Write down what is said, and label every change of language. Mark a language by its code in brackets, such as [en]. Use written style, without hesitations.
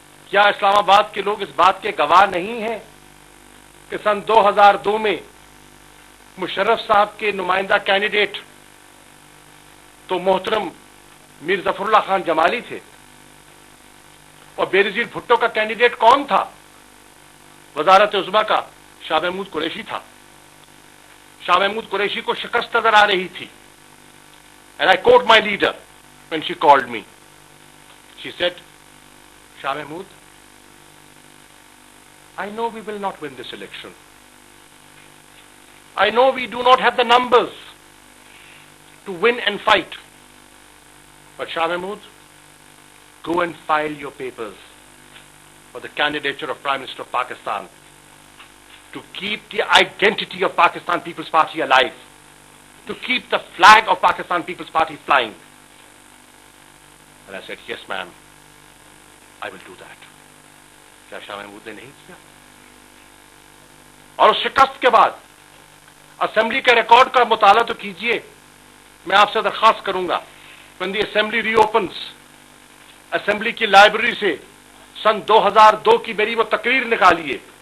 [ur] کیا اسلام آباد کے لوگ اس بات کے گواہ نہیں ہیں کہ سن 2002 میں مشرف صاحب کے نمائندہ کینڈیڈیٹ تو محترم میر ظفر اللہ خان جمالی تھے، اور بے نظیر بھٹو کا کینڈیڈیٹ کون تھا؟ وزارت عظمیٰ کا شاہ محمود قریشی تھا. شاہ محمود قریشی کو شکست نظر آ رہی تھی. [en] And I quote my leader when she called me. She said, Shah Mahmood, I know we will not win this election. I know we do not have the numbers to win and fight. But Shah Mahmood, go and file your papers for the candidature of Prime Minister of Pakistan to keep the identity of Pakistan People's Party alive, to keep the flag of Pakistan People's Party flying. And I said, yes ma'am, I will do that. [ur] کیا شاہ محمود نے نہیں کیا؟ اور اس شکست کے بعد assembly کے record کا مطالعہ تو کیجئے. میں آپ سے درخواست کروں گا, [en] when the assembly reopens, [ur] assembly کی لائبریری سے سن 2002 کی میری وہ تقریر نکالیے.